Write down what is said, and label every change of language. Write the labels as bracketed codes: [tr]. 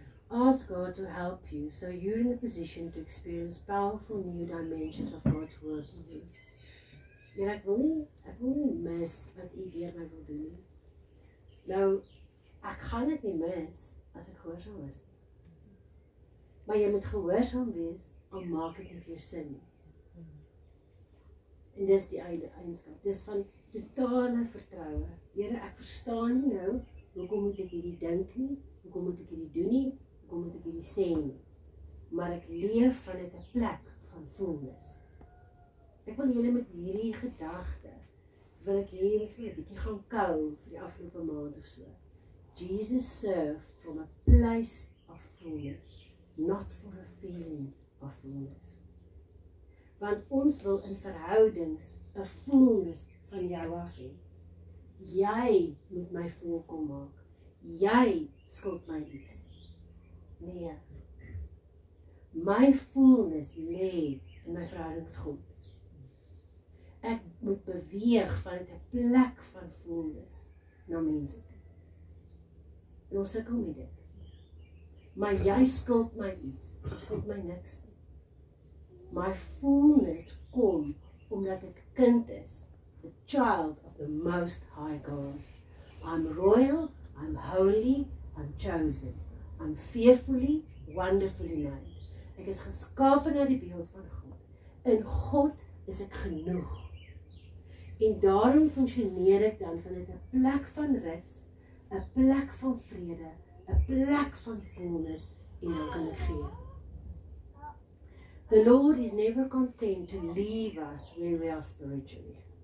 [en] Ask God to help you so you're in a position to experience powerful new dimensions of God's work in you. [af] Here, ek wil nie mis wat U deur my wil doen nie. Nou, ek gaan dit nie mis as ek gehoorsaam is nie. Maar jy moet gehoorsaam wees, al maak dit nie vir jou sin nie. En dis die eienskap, dis van totale vertroue. Here, ek verstaan nie nou, hoekom moet ek hierdie dink nie, hoekom moet ek hierdie doen nie, hoekom moet ek hierdie sê nie. Maar ek leef vanuit 'n plek van fullness. Ek wil julle met hierdie gedagte, wil ek hier met julle 'n bietjie gaan kou vir die afgelope maand of so. [en] Jesus served from a place of fullness, not for a feeling of fullness. [af] Want ons wil in verhoudings 'n fullness van jou af hê. Jy moet my volkom maak. Jy skuld my iets. Nee. My fullness lê in my verhouding met God. Ek moet beweeg vanuit 'n plek van fullness na mense toe. En ons sukkel met dit. Maar jy skuld my iets. Jy skuld my niks nie. My fullness kom omdat ek kind is, [en] the child of the Most High God. I'm royal, I'm holy, I'm chosen. I'm fearfully, wonderfully made. [af] Ek is geskape na die beeld van God. In God is ek genoeg. En daarom funksioneer ek dan vanuit 'n plek van rus, 'n plek van vrede, 'n plek van fullness en dan kan ek gee. [en] The Lord is never content to leave us where we are spiritually.